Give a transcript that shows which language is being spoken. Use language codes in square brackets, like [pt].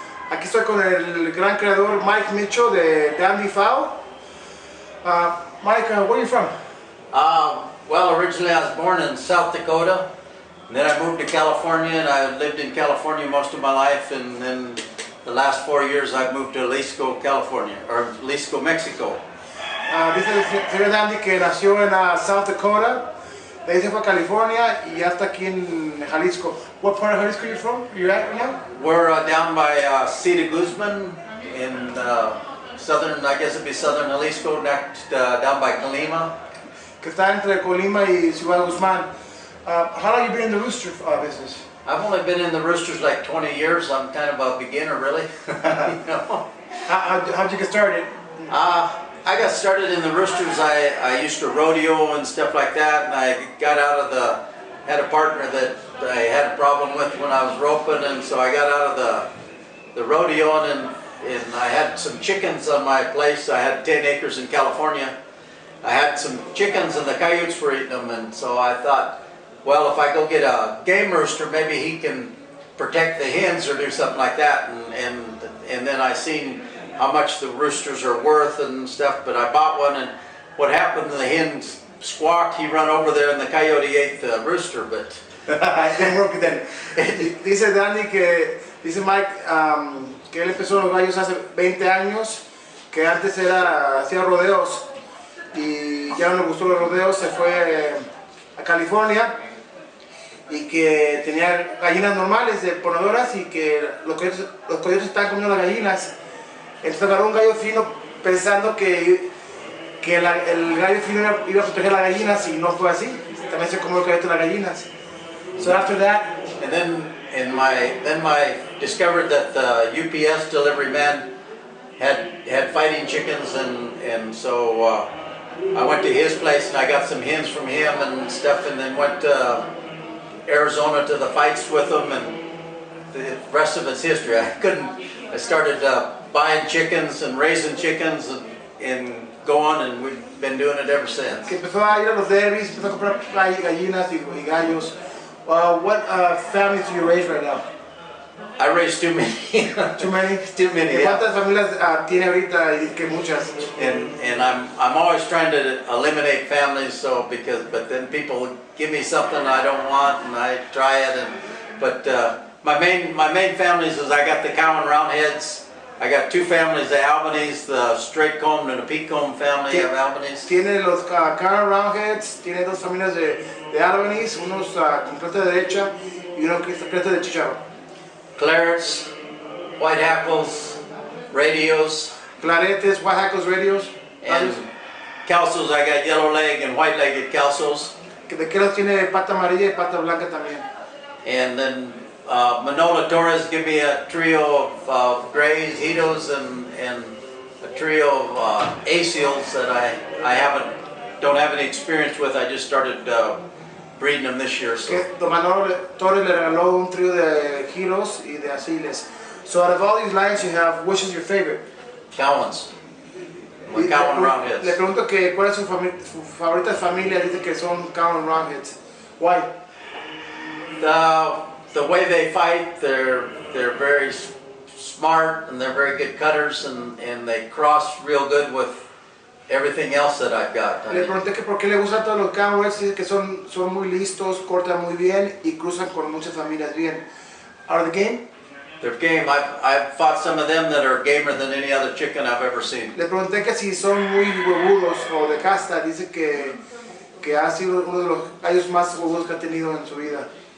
[es] Aquí estoy con el gran creador Mike Mitchell de Fowl. [en] Mike, where are you from? Well, originally I was born in South Dakota, and then I moved to California, and I lived in California most of my life, and then the last 4 years I've moved to Jalisco, California, or Jalisco, Mexico. [es] Dice el señor Dandy que nació en South Dakota, de ahí se fue a California y ya está aquí en Jalisco. [en] What part of Jalisco are you from? You're at now? We're down by Cedar Guzman in southern, I guess it'd be southern Jalisco, next down by Colima. [es] Que está entre Colima y Ciudad Guzmán. [en] How long have you been in the rooster business? I've only been in the roosters like 20 years. I'm kind of a beginner, really. You know? How'd you get started? I got started in the roosters. I used to rodeo and stuff like that, and I got out of had a partner that I had a problem with when I was roping, and so I got out of the rodeoing, and I had some chickens on my place. I had 10 acres in California. I had some chickens and the coyotes were eating them, and so I thought, well, if I go get a game rooster, maybe he can protect the hens or do something like that, and then I seen how much the roosters are worth and stuff, but I bought one, and what happened, the hens squawked, he run over there and the coyote ate the rooster, but... It didn't work then. [es] Dice Danny dice Mike, que él empezó los gallos hace 20 años, que antes hacía rodeos, y ya no le gustó los rodeos, se fue a California, y que tenía gallinas normales, de ponedoras, y que los coyotes estaban comiendo las gallinas. Entonces agarró un gallo fino pensando que el gallo fino iba a proteger las gallinas, y no fue así. También se comió el coyote las gallinas. [en] So after that, and then I discovered that the UPS delivery man had fighting chickens, and so I went to his place and I got some hens from him and stuff, and then went to Arizona to the fights with them, and the rest of it's history. I started buying chickens and raising chickens and going, and we've been doing it ever since. [es] Que empezó a ir a los derbis, empezó a comprar gallinas y gallos. [en] What families do you raise right now? I raised too many. Too many? Too many, yeah. [es] ¿Cuántas familias tiene ahorita? Y que muchas. [en] And I'm always trying to eliminate families, but then people give me something I don't want, and I try it, but my main families is I got the cow and roundheads. I got two families of Albanese, the straight combed and a peak comb family of Albanese. [es] Tiene los cow and roundheads, tiene dos familias de Albanese, unos con cresta derecha y uno con cresta de chicharro. [en] Clarets, white hackles, radios. [es] Claretes, white hackles, radios. [en] And calzos, I got yellow leg and white legged calzos. [es] De que los tiene pata amarilla y pata blanca también. [en] And then Manola Torres give me a trio of grays, Hitos, and a trio of Aseals that I don't have any experience with. I just started breeding them this year. So. [es] Don Manolo Torres le regaló un trío de Hitos y de Asiles. [en] So out of all these lines you have, which is your favorite? Cowans. My cow and roundheads. [es] Le pregunto que cuál es su favorita familia, dice que son cow and roundheads. [en] Why? The way they fight, they're very smart, and they're very good cutters, and they cross real good with everything else that I've got. [es] Le pregunté que por qué le gustan todos los cowboys, dice que son muy listos, cortan muy bien y cruzan con muchas familias bien. [en] Are the game? They're game. I've fought some of them that are gamer than any other chicken I've ever seen. [es] Le pregunté que si son muy huevudos o de casta, dice que ha sido uno de los gallos más huevudos que ha tenido en su vida.